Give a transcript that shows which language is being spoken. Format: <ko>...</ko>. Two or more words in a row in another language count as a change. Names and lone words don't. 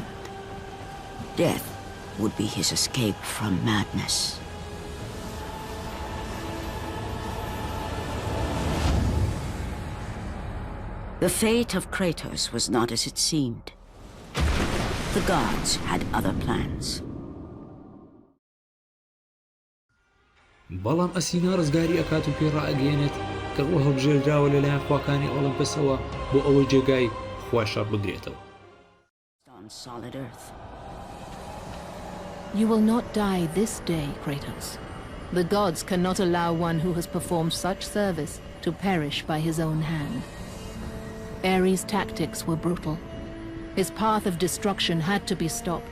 <en>Death would be his escape from madness. The fate of Kratos was not as it seemed. The gods had other plans.</en> <ckb>بەڵام ئەسینا ڕزگاری ئەکات و پێی ڕائەگەیەنێت کە ئەوە هەڵبژێردراوە لەلایەن خواکانی ئۆلیمپۆسەوە بۆ ئەوەی جێگای خوا شەڕ بگرێتەوە.</ckb> <en>On solid earth. You will not die this day, Kratos. The gods cannot allow one who has performed such service to perish by his own hand. Ares' tactics were brutal. His path of destruction had to be stopped.</en>